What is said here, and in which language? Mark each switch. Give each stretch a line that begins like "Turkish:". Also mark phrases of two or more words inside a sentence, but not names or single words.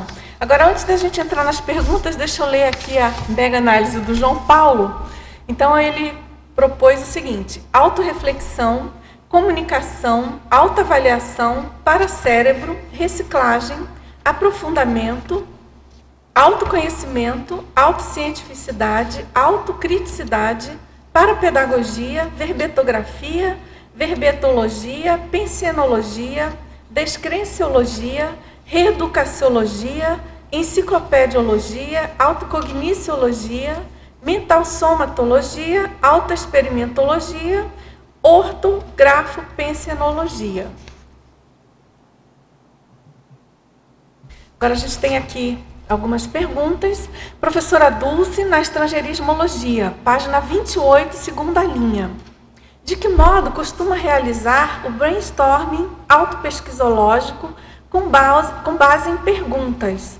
Portuguese: Agora, antes da gente entrar nas perguntas, deixa eu ler aqui a mega análise do João Paulo. Então, ele propôs o seguinte: autorreflexão, comunicação, autoavaliação para cérebro, reciclagem, aprofundamento, autoconhecimento, autocientificidade, autocriticidade, para pedagogia, verbetografia, verbetologia, pensenologia, descrenciologia, reeducaciologia, enciclopediologia, autocogniciologia, mentalsomatologia, autoexperimentologia, ortografo-pensenologia. Agora a gente tem aqui algumas perguntas. Professora Dulce, na estrangeirismologia, página 28, segunda linha. De que modo costuma realizar o brainstorming autopesquisológico com base em perguntas?